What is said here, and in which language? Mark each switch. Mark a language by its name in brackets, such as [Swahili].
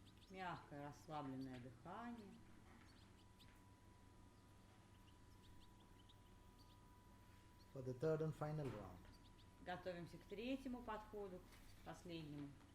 [Russian] Мягкое, расслабленное дыхание. [English] For the third and final round. [Russian] Готовимся к третьему подходу, последнему.